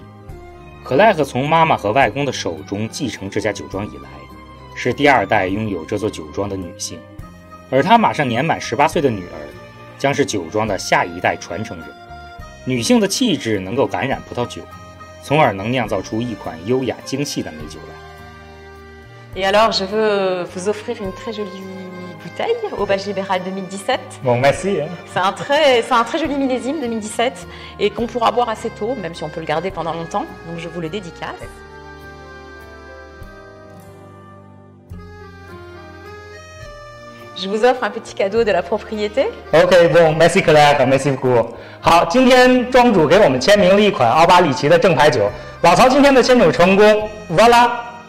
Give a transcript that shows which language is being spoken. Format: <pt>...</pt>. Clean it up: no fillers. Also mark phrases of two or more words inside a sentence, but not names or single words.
<zh>克莱克从妈妈和外公的手中继承这家酒庄以来，是第2代拥有这座酒庄的女性，而她马上年满18岁的女儿将是酒庄的下一代传承人。女性的气质能够感染葡萄酒，从而能酿造出一款优雅精细的美酒来。</zh> <fr>Et alors, je veux vous offrir une très jolie bouteille, Aubage libéral 2017. Bon, merci. C'est un très joli millésime 2017 et qu'on pourra boire assez tôt, même si on peut le garder pendant longtemps. Donc je vous le dédicace. Je vous offre un petit cadeau de la propriété. Bon, merci Claire, merci beaucoup.</fr> <zh>好，今天庄主给我们签名了一款奥巴里奇的正牌酒，老曹今天的签酒成功，voilà。</zh>